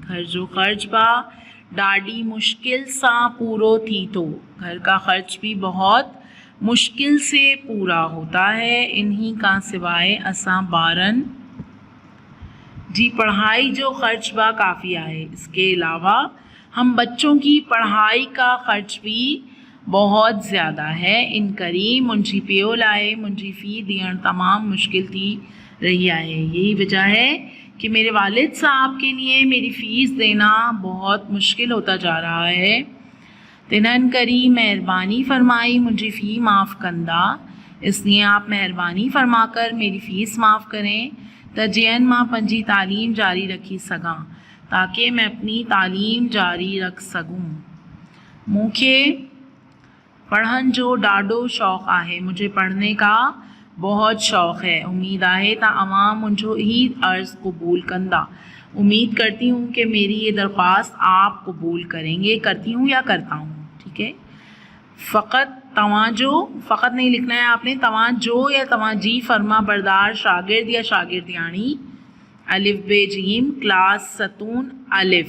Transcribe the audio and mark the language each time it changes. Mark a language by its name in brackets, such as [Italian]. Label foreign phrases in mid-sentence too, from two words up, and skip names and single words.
[Sindhi] घर जो खर्च बा ॾाढी मुश्किल सा पूरो थी तो, [Urdu] گھر کا خرچ بھی بہت مشکل سے پورا ہوتا ہے. [Sindhi] इन्हीं का सिवाय असां ॿारन जी पढ़ाई जो खर्च बा काफ़ी आहे। [Urdu] اس کے علاوہ ہم بچوں کی پڑھائی کا خرچ بھی بہت زیادہ ہے. [Sindhi] इन करी मुंहिंजी पियो लाइ मुंहिंजी फ़ी ॾियण तमामु मुश्किल थी रही आहे। [Urdu] یہی وجہ ہے کہ میرے والد صاحب کے لیے میری فیس دینا بہت مشکل ہوتا جا رہا ہے. [Sindhi] तिन्हनि करी मेहरबानी फरमाई मुंहिंजी फ़ी माफ़ कंदा, [Urdu] اس لیے آپ مہربانی فرما کر میری فیس معاف کریں [Sindhi] त जीअं मां पंहिंजी तालीम जारी रखी सघां, [Urdu] تاکہ میں اپنی تعلیم جاری رکھ سکوں. [Sindhi] मूंखे पढ़न जो ॾाढो शौक़ु आहे। [Urdu] مجھے پڑھنے کا بہت شوق ہے. [Sindhi] उम्मीद आहे त अवां मुंहिंजो ही अर्ज़ कबूल कंदा। [Urdu] امید کرتی ہوں کہ میری یہ درخواست آپ قبول کریں گے. کرتی ہوں یا کرتا ہوں، ٹھیک ہے۔ فقط تواضع، فقط نہیں لکھنا ہے آپ نے، تواضع یا تواضعی فرماں بردار [Sindhi] शागिर्द या शागिर्दियाणी अलिफ बे जीम क्लास सतून अलिफ।